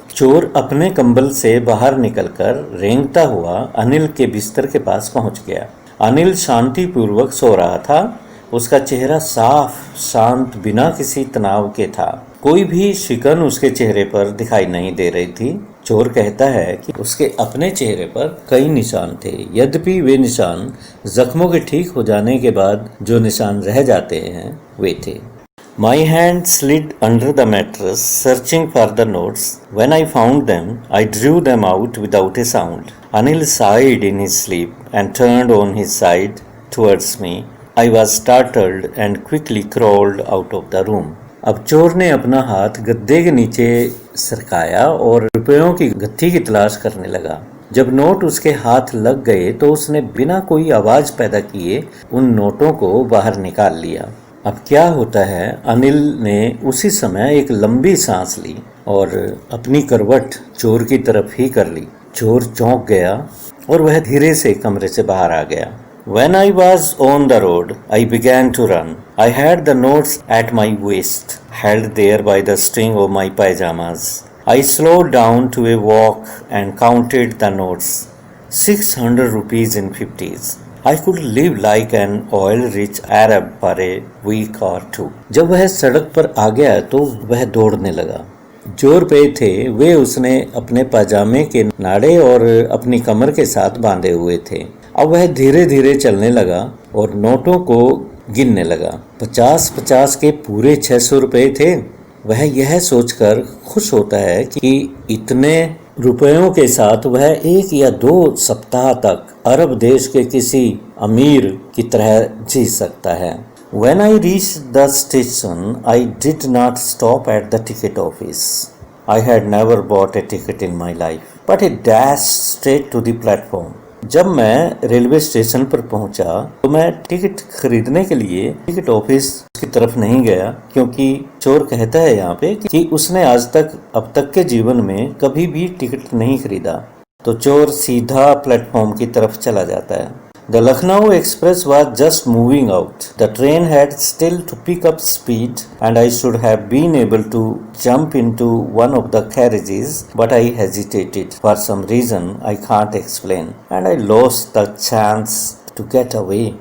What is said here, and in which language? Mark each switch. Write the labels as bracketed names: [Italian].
[Hindi] चोर अपने कंबल से बाहर निकलकर रेंगता हुआ अनिल के बिस्तर के पास पहुंच गया। अनिल शांतिपूर्वक सो रहा था। उसका चेहरा साफ, शांत, बिना किसी तनाव के था। कोई भी शिकन उसके चेहरे पर दिखाई नहीं दे रही थी। चोर कहता है कि उसके अपने चेहरे पर कई निशान थे, यद्यपि वे निशान जख्मों के ठीक हो जाने के बाद जो निशान रह जाते हैं वे थे। [English] My hand slid under the mattress, searching for the notes. When I found them, I drew them out without a sound. Anil sighed in his sleep and turned on his side towards me. I was startled and quickly crawled out of the room. [Hindi] अब चोर ने अपना हाथ गद्दे के नीचे सरकाया और रुपयों की गत्थी की तलाश करने लगा। जब नोट उसके हाथ लग गए तो उसने बिना कोई आवाज पैदा किए उन नोटों को बाहर निकाल लिया। अब क्या होता है, अनिल ने उसी समय एक लंबी सांस ली और अपनी करवट चोर की तरफ ही कर ली। चोर चौंक गया और वह धीरे से कमरे से बाहर आ गया। [English] When I was on the road, I began to run. I had the notes at my waist, held there by the string of my pajamas. I slowed down to a walk and counted the notes. 600 rupees in 50s. I could live like an oil-rich Arab for a week or two. [Hindi] जब वह सड़क पर आ गया तो वह दौड़ने लगा। जो रुपए थे वे उसने अपने पाजामे के नाड़े और अपनी कमर के साथ बांधे हुए थे। अब वह धीरे धीरे चलने लगा और नोटों को गिनने लगा। 50-50 के पूरे 600 रुपए थे। वह यह सोचकर खुश होता है कि इतने रुपयों के साथ वह 1 या 2 सप्ताह तक अरब देश के किसी अमीर की तरह जी सकता है। [English] When I reached the station, I did not stop at the ticket office. I had never bought a ticket in my life, but I dashed straight to the platform. [Hindi] जब मैं रेलवे स्टेशन पर पहुंचा तो मैं ticket खरीदने के लिए ticket office की तरफ नहीं गया, क्योंकि चोर कहता है यहाँ पे कि उसने आज तक अब तक के जीवन में कभी भी टिकट नहीं खरीदा। तो चोर सीधा प्लेटफॉर्म की तरफ चला जाता है। [English] The Lucknow Express was just moving out. The train had still to pick up speed and I should have been able to jump into one of the carriages, but I hesitated for some reason I can't explain and I lost the chance to get away.